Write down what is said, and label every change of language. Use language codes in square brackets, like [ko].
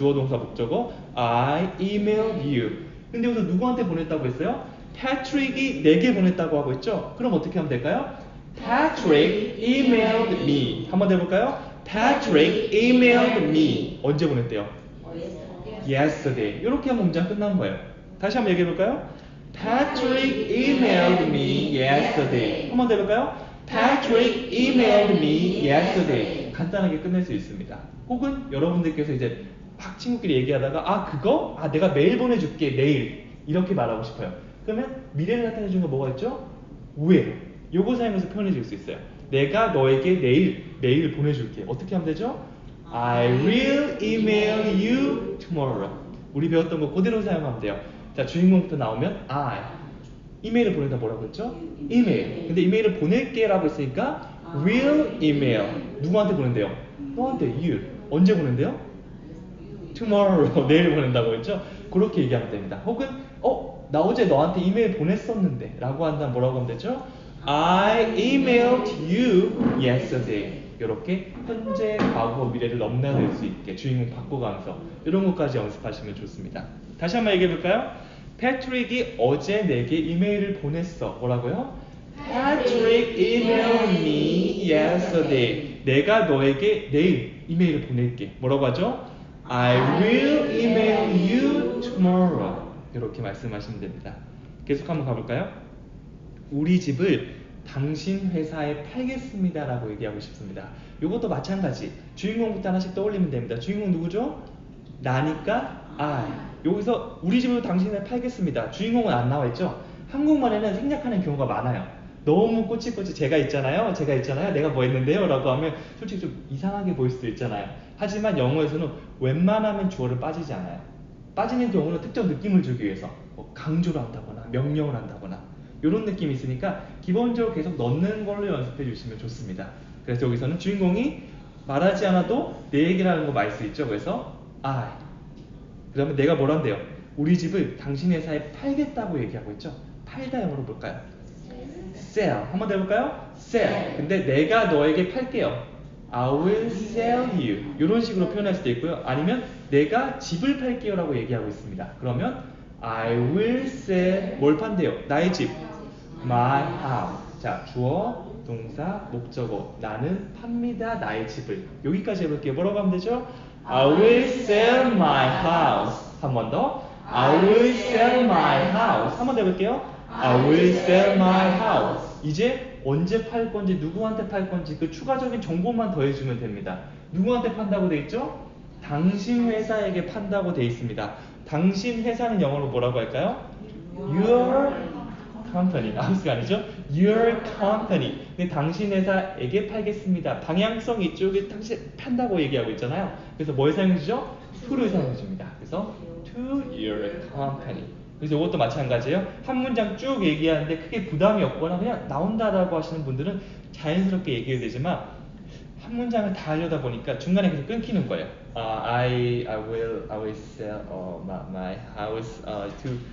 [ko] 주어 동사 목적어 [en] I email you. [ko] 근데 여기서 누구한테 보냈다고 했어요? 패트릭이 내게 보냈다고 하고 있죠? 그럼 어떻게 하면 될까요? [en] Patrick emailed me. [ko] 한번 해볼까요? [en] Patrick emailed me. [ko] 언제 보냈대요? [en] Yesterday. [ko] 이렇게 하면 문장 끝난 거예요. 다시 한번 얘기해볼까요? [en] Patrick emailed me yesterday. [ko] 한번 더 해볼까요? [en] Patrick emailed me yesterday. [ko] 간단하게 끝낼 수 있습니다. 혹은 여러분들께서 이제 막 친구끼리 얘기하다가 그거? 내가 메일 보내줄게 내일 이렇게 말하고 싶어요. 그러면 미래를 나타내주는 거 뭐가 있죠? [en] will. [ko] 요거 사용해서 표현해 줄 수 있어요. 내가 너에게 내일 메일을 보내줄게. 어떻게 하면 되죠? [en] I will email you tomorrow. [ko] 우리 배웠던 거 그대로 사용하면 돼요. 자, 주인공부터 나오면 I. 이메일을 보낸다 뭐라고 했죠? 이메일. 근데 이메일을 보낼게 라고 했으니까 will email. 누구한테 보낸대요? 너한테 you. 언제 보낸대요? tomorrow 내일 보낸다고 했죠? 그렇게 얘기하면 됩니다. 혹은 나 어제 너한테 이메일 보냈었는데 라고 한다면 뭐라고 하면 되죠? [en] I emailed you yesterday. [ko] 이렇게 현재, 과거, 미래를 넘나들 수 있게 주인공 바꿔가면서 이런 것까지 연습하시면 좋습니다. 다시 한번 얘기해 볼까요? 패트릭이 어제 내게 이메일을 보냈어. 뭐라고요? [en] Patrick emailed me yesterday. [ko] 내가 너에게 내일 이메일을 보낼게. 뭐라고 하죠? [en] I will email you tomorrow. [ko] 이렇게 말씀하시면 됩니다. 계속 한번 가볼까요? 우리 집을 당신 회사에 팔겠습니다 라고 얘기하고 싶습니다. 이것도 마찬가지. 주인공부터 하나씩 떠올리면 됩니다. 주인공 누구죠? 나니까 I. 여기서 우리 집을 당신에 팔겠습니다. 주인공은 안 나와있죠? 한국말에는 생략하는 경우가 많아요. 너무 꼬치꼬치 제가 있잖아요. 내가 뭐 했는데요? 라고 하면 솔직히 좀 이상하게 보일 수도 있잖아요. 하지만 영어에서는 웬만하면 주어를 빠지지 않아요. 빠지는 경우는 특정 느낌을 주기 위해서 뭐 강조를 한다거나 명령을 한다거나 이런 느낌이 있으니까 기본적으로 계속 넣는 걸로 연습해 주시면 좋습니다. 그래서 여기서는 주인공이 말하지 않아도 내 얘기를 하는 거 말 수 있죠. 그래서 I. 그 다음에 내가 뭐란대요? 우리 집을 당신 회사에 팔겠다고 얘기하고 있죠. 팔다 영어로 볼까요? sell. 한번 더 해볼까요? sell. 근데 내가 너에게 팔게요. [en] I will sell you. [ko] 이런 식으로 표현할 수도 있고요. 아니면 내가 집을 팔게요 라고 얘기하고 있습니다. [en] 그러면 I will sell. [ko] 뭘 판대요? 나의 집. [en] My house. [ko] 자, 주어, 동사, 목적어. 나는 팝니다. 나의 집을. 여기까지 해볼게요. 뭐라고 하면 되죠? [en] I will sell my house. [ko] 한 번 더. [en] I will sell my house. 한 번 더 해볼게요. I will sell my house. [ko] 이제 언제 팔 건지, 누구한테 팔 건지 그 추가적인 정보만 더해주면 됩니다. 누구한테 판다고 돼 있죠? 당신 회사에게 판다고 돼 있습니다. 당신 회사는 영어로 뭐라고 할까요? [en] Your company. [ko] 하우스가 아니죠? [en] Your company. [ko] 근데 당신 회사에게 팔겠습니다. 방향성 이쪽에 당신 판다고 얘기하고 있잖아요. 그래서 뭘 사용해주죠? to를 사용해줍니다. [en] 그래서 to your company. [ko] 그래서 이것도 마찬가지예요. 한 문장 쭉 얘기하는데 크게 부담이 없거나 그냥 나온다라고 하시는 분들은 자연스럽게 얘기해도 되지만 한 문장을 다 하려다 보니까 중간에 계속 끊기는 거예요. [en] I will sell my house to.